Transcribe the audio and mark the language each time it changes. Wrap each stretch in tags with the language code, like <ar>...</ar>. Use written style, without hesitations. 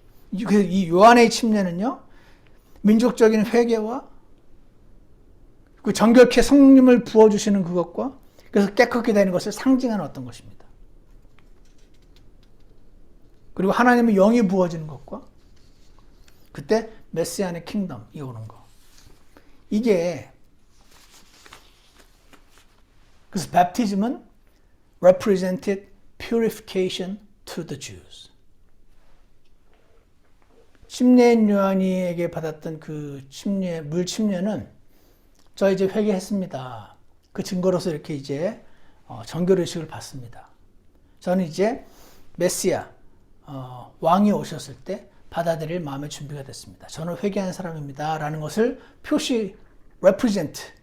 <ko>이 요한의 침례는요, 민족적인 회개와 그 정결케 성령님을 부어주시는 그것과 그래서 깨끗게 되는 것을 상징하는 어떤 것입니다. 그리고 하나님의 영이 부어지는 것과 그때 메시아의 킹덤이 오는 거. 이게 그래서</ko> <en>baptism은 represented purification to the Jews.</en> <ko>침례인 요한이에게 받았던 그 물 침례는 저 이제 회개했습니다. 그 증거로서 이렇게 이제 정결의식을 받습니다. 저는 이제 메시아 왕이 오셨을 때 받아들일 마음의 준비가 됐습니다. 저는 회개한 사람입니다. 라는 것을 represent,</ko>